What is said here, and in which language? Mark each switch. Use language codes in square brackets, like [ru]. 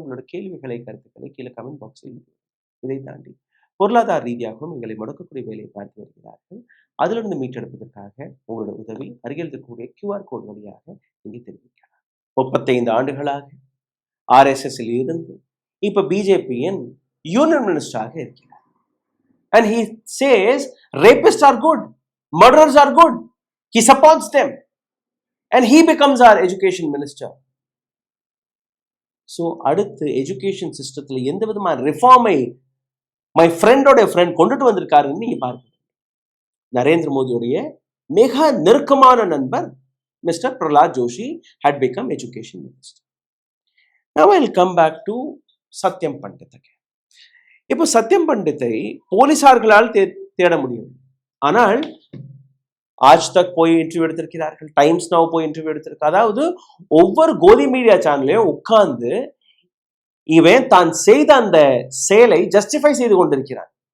[ta] உங்களோட கேள்விகளை, கருத்துக்களை கீழே கமெண்ட் பாக்ஸில். இதை தாண்டி பொருளாதார ரீதியாகவும் எங்களை முடக்கக்கூடிய வேலையை பார்த்து வருகிறார்கள். அதிலிருந்து மீட்டெடுப்பதற்காக உங்களோட உதவி அருகில் இருக்கக்கூடிய QR கோட் வழியாக நீங்க தெரிவிக்கலாம். 35 ஆண்டுகளாக RSS இருந்து இப்ப பிஜேபியின் யூனியன் மினிஸ்டராக இருக்கிறார். [en] And he says rapists are good, murderers are good. He supports them and he becomes our education minister. So [ta] அடுத்து எஜுகேஷன் சிஸ்டத்துல எந்த விதமான ரிஃபார்மை மை ஃப்ரெண்டோட ஃப்ரெண்ட் கொண்டுட்டு வந்திருக்காருன்னு நீங்க பார்க்கணும். நரேந்திர மோடியுடைய மிக நெருக்கமான நண்பர் mister Pralhad Joshi [en] had become education minister. Now I'll come back to Satyam Pandit again. [ta] இப்போ சத்யம் பண்டித்தை போலீசார்களால் தேட முடியும். ஆனால் ஆஜ் தக் போய் இன்டர்வியூ எடுத்திருக்கிறார்கள், டைம்ஸ் நவ் போய் இன்டர்வியூ எடுத்திருக்க. அதாவது ஒவ்வொரு கோதி மீடியா சேனலையும் உட்கார்ந்து இவன் தான் செய்த அந்த செயலை ஜஸ்டிஃபை செய்து கொண்டிருக்கிறான்.